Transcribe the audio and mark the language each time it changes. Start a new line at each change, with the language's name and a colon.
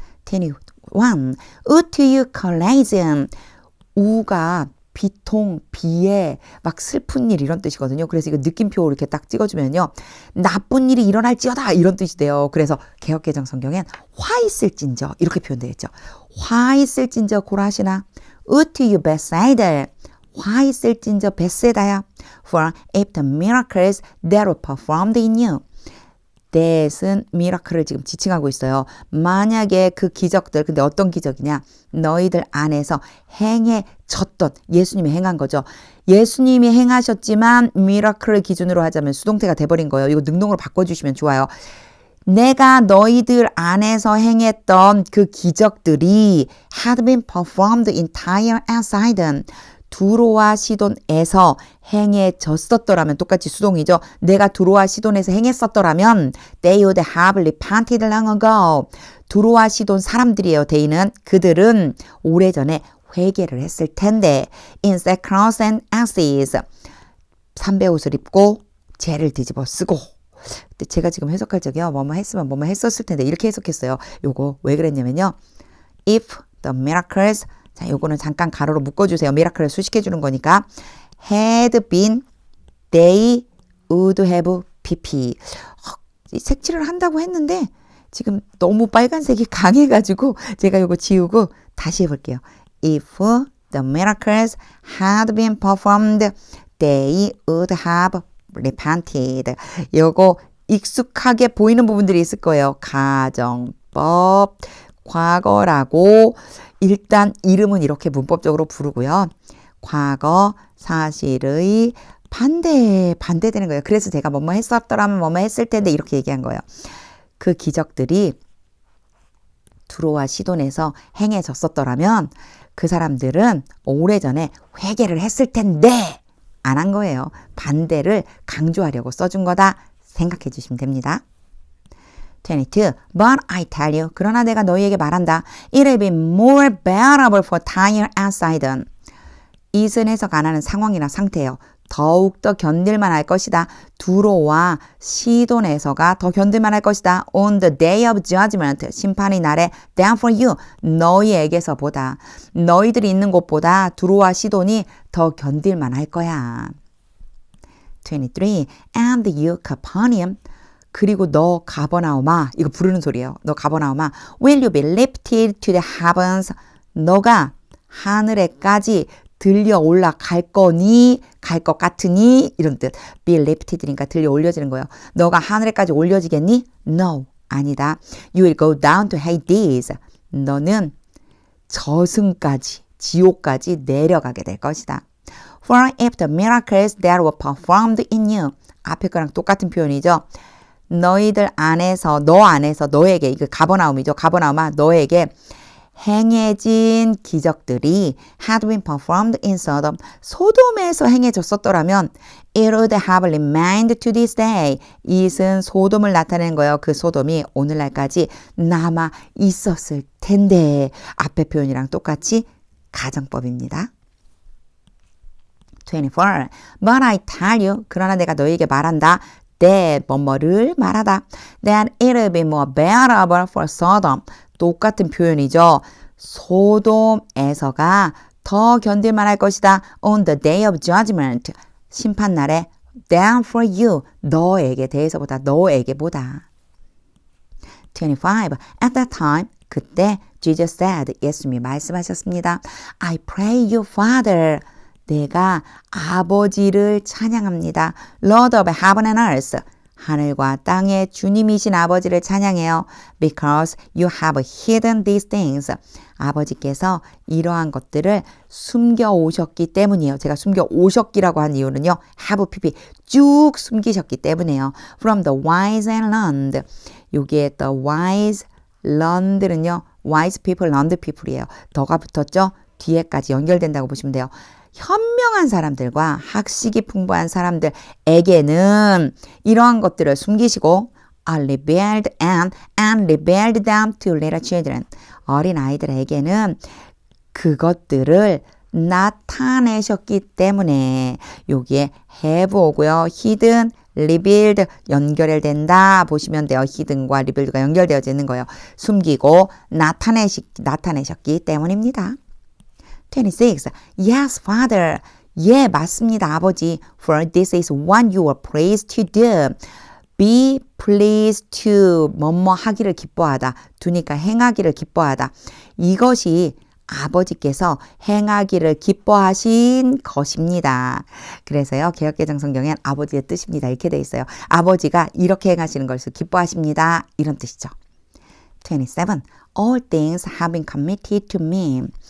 English: 21. Woe to you, Chorazin.
Korean: 우가 비통, 비애, 막 슬픈 일 이런 뜻이거든요. 그래서 이거 느낌표 이렇게 딱 찍어주면요. 나쁜 일이 일어날지어다 이런 뜻이 돼요. 그래서 개역개정 성경엔 화 있을진저 이렇게 표현되어 있죠. 화 있을진저 고라시나
English: Woe to you, Bethsaida.
Korean: 화 있을진저 베세다야.
English: For if the miracles that were performed in you.
Korean: that은 미라클을 지금 지칭하고 있어요. 만약에 그 기적들, 근데 어떤 기적이냐? 너희들 안에서 행해졌던 예수님이 행한 거죠. 예수님이 행하셨지만 미라클을 기준으로 하자면 수동태가 돼버린 거예요. 이거 능동으로 바꿔주시면 좋아요. 내가 너희들 안에서 행했던 그 기적들이
English: had been performed in Tyre and Sidon.
Korean: 두로와 시돈에서 행해졌었더라면 똑같이 수동이죠. 내가 두로와 시돈에서 행했었더라면
English: they would have repented long ago.
Korean: 두로와 시돈 사람들이에요. they는 그들은 오래전에 회개를 했을 텐데
English: in sackcloth and ashes
Korean: 삼베옷을 입고 죄를 뒤집어 쓰고 근데 제가 지금 해석할 적이요. 뭐뭐 했으면 뭐뭐 했었을 텐데 이렇게 해석했어요. 요거 왜 그랬냐면요.
English: If the miracles
Korean: 자, 요거는 잠깐 가로로 묶어주세요. 미라클을 수식해 주는 거니까.
English: had been, they would have pp.
Korean: 색칠을 한다고 했는데 지금 너무 빨간색이 강해가지고 제가 요거 지우고 다시 해볼게요.
English: If the miracles had been performed, they would have repented.
Korean: 요거 익숙하게 보이는 부분들이 있을 거예요. 가정법, 과거라고 일단 이름은 이렇게 문법적으로 부르고요. 과거 사실의 반대되는 거예요. 그래서 제가 뭐뭐 했었더라면 뭐뭐 했을 텐데 이렇게 얘기한 거예요. 그 기적들이 두로와 시돈에서 행해졌었더라면 그 사람들은 오래전에 회개를 했을 텐데 안 한 거예요. 반대를 강조하려고 써준 거다 생각해 주시면 됩니다. 22.
English: But I tell you,
Korean: 그러나 내가 너희에게 말한다.
English: It will be more bearable for Tyre and Sidon.
Korean: 이은 해석 안 하는 상황이나 상태예요. 더욱더 견딜만 할 것이다. 두로와 시돈에서가 더 견딜만 할 것이다.
English: On the day of judgment,
Korean: 심판의 날에
English: than for you,
Korean: 너희에게서보다 너희들이 있는 곳보다 두로와 시돈이 더 견딜만 할 거야. 23.
English: And you, Capernaum,
Korean: 그리고 너 가버나움아 이거 부르는 소리예요. 너 가버나움아
English: will you be lifted to the heavens
Korean: 너가 하늘에까지 들려 올라갈 거니 갈 것 같으니 이런 뜻 be lifted니까 들려 올려지는 거예요. 너가 하늘에까지 올려지겠니?
English: No 아니다. You will go down to Hades 너는
Korean: 저승까지, 지옥까지 내려가게 될 것이다.
English: For if the miracles that were performed in you.
Korean: 앞에 거랑 똑같은 표현이죠. 너희들 안에서, 너 안에서, 너에게, 이거 가버나움이죠. 가버나움아, 너에게 행해진 기적들이
English: had been performed in Sodom.
Korean: 소돔에서 행해졌었더라면
English: it would have remained to this day.
Korean: 이은 소돔을 나타내는 거예요. 그 소돔이 오늘날까지 남아 있었을 텐데. 앞에 표현이랑 똑같이 가정법입니다.
English: 24. But I tell you,
Korean: 그러나 내가 너에게 말한다. that 뭐뭐를 말하다.
English: that it will be more bearable for Sodom.
Korean: 똑같은 표현이죠. 소돔에서가 더 견딜만할 것이다.
English: on the day of judgment. 심판날에 than for you.
Korean: 너에게 대해서보다 너에게보다.
English: 25. At that time. 그때 Jesus said.
Korean: 예수님이 말씀하셨습니다.
English: I pray you, Father.
Korean: 내가 아버지를 찬양합니다.
English: Lord of heaven and earth.
Korean: 하늘과 땅의 주님이신 아버지를 찬양해요.
English: Because you have hidden these things.
Korean: 아버지께서 이러한 것들을 숨겨 오셨기 때문이에요. 제가 숨겨 오셨기라고 한 이유는요. have pp 쭉 숨기셨기 때문에요.
English: From the wise and learned. 여기에 the wise, learned는요. wise people, learned people이에요.
Korean: 더가 붙었죠? 뒤에까지 연결된다고 보시면 돼요. 현명한 사람들과 학식이 풍부한 사람들에게는 이러한 것들을 숨기시고
English: revealed and revealed them to little children.
Korean: 어린 아이들에게는 그것들을 나타내셨기 때문에 여기에 have 오고요. hidden, revealed 연결된다 보시면 돼요. hidden과 revealed가 연결되어져 있는 거예요. 숨기고 나타내셨기 때문입니다. 26.
English: Yes, Father.
Korean: 예, 맞습니다, 아버지.
English: For this is what you are pleased to do. Be pleased to
Korean: 뭐뭐 하기를 기뻐하다. 두니까 행하기를 기뻐하다. 이것이 아버지께서 행하기를 기뻐하신 것입니다. 그래서요, 개역개정 성경엔 아버지의 뜻입니다. 이렇게 돼 있어요. 아버지가 이렇게 행하시는 것을 기뻐하십니다. 이런 뜻이죠. 27.
English: All things have been committed to me.